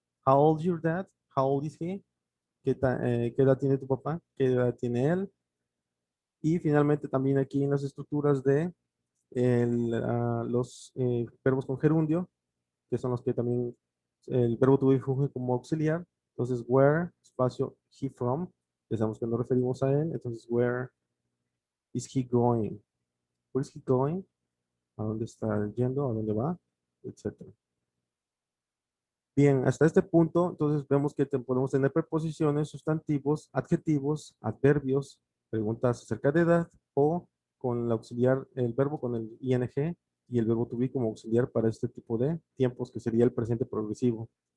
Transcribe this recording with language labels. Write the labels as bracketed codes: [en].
[en] How old your dad? How old is he? [es] ¿Qué edad tiene tu papá? ¿Qué edad tiene él? Y finalmente también aquí en las estructuras de los verbos con gerundio, que son los que también el verbo to be funge como auxiliar. Entonces, where, espacio, [en] he from, [es] ya sabemos que nos referimos a él. [en] Entonces, where is he going? Where is he going? [es] ¿A dónde está yendo? ¿A dónde va? Etcétera. Bien, hasta este punto, entonces vemos que podemos tener preposiciones, sustantivos, adjetivos, adverbios, preguntas acerca de edad o con el auxiliar, el verbo con el ing y el verbo to be como auxiliar para este tipo de tiempos que sería el presente progresivo.